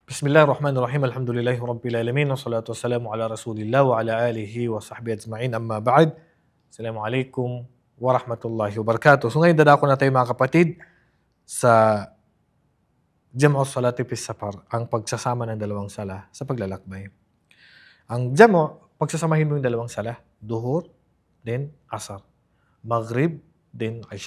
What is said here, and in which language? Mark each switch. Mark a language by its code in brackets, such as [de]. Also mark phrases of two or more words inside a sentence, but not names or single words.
[ar] بسم الله الرحمن الرحيم. الحمد لله رب العالمين. والصلاة والسلام على رسول الله وعلى آله وصحبه أجمعين. أما بعد. السلام عليكم ورحمة الله وبركاته. [tl] So ngayon dadako na tayo mga kapatid sa [ar] جمع الصلاة في السفر, [tl] ang pagsasama ng dalawang sala sa paglalakbay. Ang Jam'u, pagsasamahin mo yung dalawang sala, Duhur, then Asar, Maghrib, then Isha.